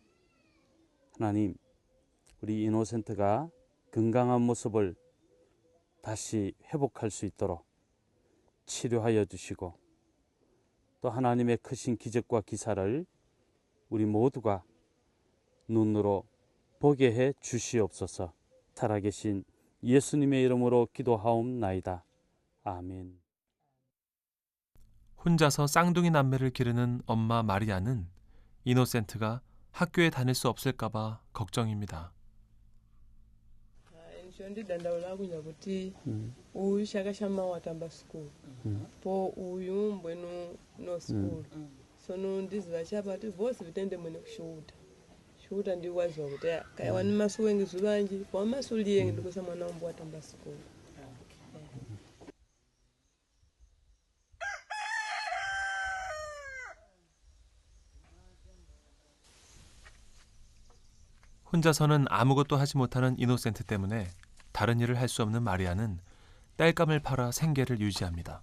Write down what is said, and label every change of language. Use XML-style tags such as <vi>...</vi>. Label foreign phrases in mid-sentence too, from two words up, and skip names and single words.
<ko>하나님, 우리 이노센트가 건강한 모습을 다시 회복할 수 있도록 치료하여 주시고 또 하나님의 크신 기적과 기사를 우리 모두가 눈으로 보게 해 주시옵소서. 살아계신 예수님의 이름으로 기도하옵나이다. 아멘. 혼자서 쌍둥이 남매를 기르는 엄마 마리아는 이노센트가 학교에 다닐 수 없을까봐 걱정입니다.</ko> <tum>ndidandaula kunya kuti uyu chaka chamawa atamba sikulu po uyu mbwenu no sikulu sono ndiziva chapati vose vitende mwene kushuta shuta ndiwaziwa kuti kaya wani masu wengi zuvanji pa masu liyengi ndikusa mwana wambo atamba sikulu.</tum> <ko>혼자서는 아무것도 하지 못하는 이노센트 때문에 다른 일을 할 수 없는 마리아는 땔감을 팔아 생계를 유지합니다.</ko>